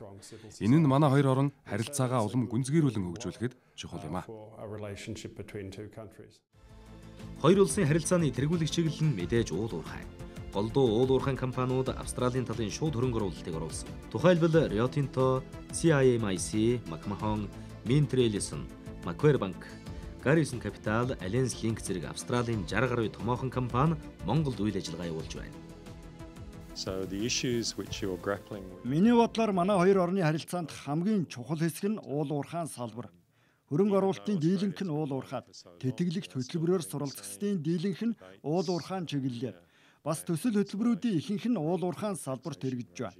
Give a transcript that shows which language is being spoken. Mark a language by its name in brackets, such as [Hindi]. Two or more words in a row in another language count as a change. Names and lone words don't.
[Mongolian] Энэ нь манай хоёр орн харилцаагаа улам гүнзгийрүүлэн хөгжүүлэхэд чухал юм а. Хоёр улсын харилцааны тэргүүлэх чиглэл нь мэдээж уул уурхай. Голдуу уул уурхайн компаниуд Австралийн талын шууд хөрөнгө оруулалтыг оруулсан. Тухайлбал Rio Tinto, CIMIC, McMahon, Mintrellison, Macquarie Bank, Garrison Capital, Alliance Link зэрэг Австралийн 60 гаруй томоохон компани Монголд үйл ажиллагаа явуулж байна. Миний бодлоор манай хоёр орны харилцаанд хамгийн чухал хэсэг нь уул уурхайн салбар. Хөрөнгө оруулалтын дийлэнх нь уул уурхаад, тэтгэлэгт хөтөлбөрөөр суралцагчдын дийлэнх нь уул уурхайн чиглэлээр, бас төсөл хөтөлбөрүүдийн ихэнх нь уул уурхайн салбарт хэрэгжиж байна.